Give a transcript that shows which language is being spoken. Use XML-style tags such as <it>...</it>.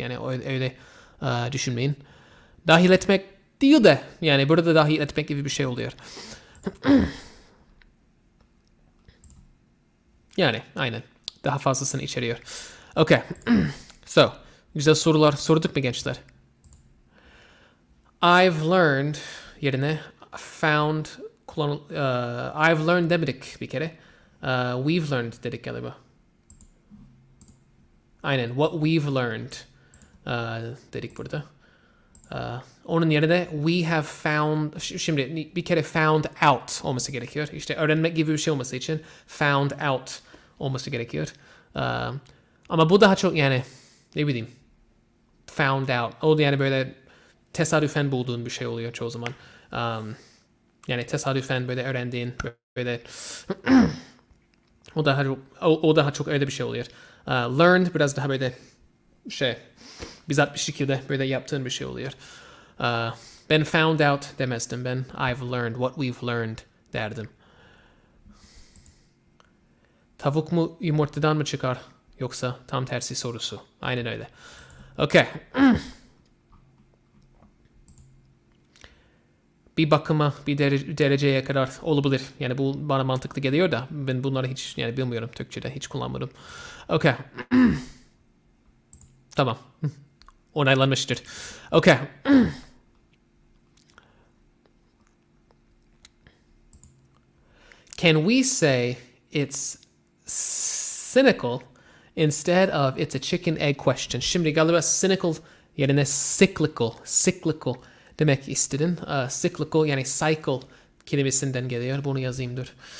<tr>Yani öyle düşünmeyin. Dahil etmek değil de yani burada dahil etmek gibi bir şey oluyor. Yani aynen. Daha fazlasını içeriyor. Okay. So, güzel sorular sorduk mu gençler? I've learned yerine found I've learned demedik bir kere. We've learned dedik galiba. Aynen.</tr> <en>What we've learned</en> <tr>dedik burada. Onun yerine</tr> <en>we have found,</en> <tr>şimdi bir kere found out olması gerekiyor. İşte öğrenmek gibi bir şey olması için found out olması gerekiyor. Ama bu daha çok yani ne bileyim found out. O da yani böyle tesadüfen bulduğun bir şey oluyor çoğu zaman. Yani tesadüfen böyle öğrendiğin böyle o daha çok öyle bir şey oluyor. Learned biraz daha böyle bizzat bir şekilde böyle yaptığın bir şey oluyor. Ben found out demezdim. Ben I've learned,</tr> <en>what we've learned</en> <tr>derdim. Tavuk mu yumurtadan mı çıkar yoksa tam tersi sorusu. Aynen öyle. Okay. Bir bakıma bir dereceye kadar olabilir. Yani bu bana mantıklı geliyor da ben bunları hiç yani bilmiyorum Türkçe'de hiç kullanmadım.</tr> <en>Okay.</en> <tr>Tamam. Onaylanmıştır. Okay.</tr> <en>Can we say it's cynical instead of it's a chicken egg question?</en> <tr>Şimdi galiba cynical yerine cyclical demek istedin. Cyclical yani cycle kelimesinden geliyor. Bunu yazayım dur.</tr>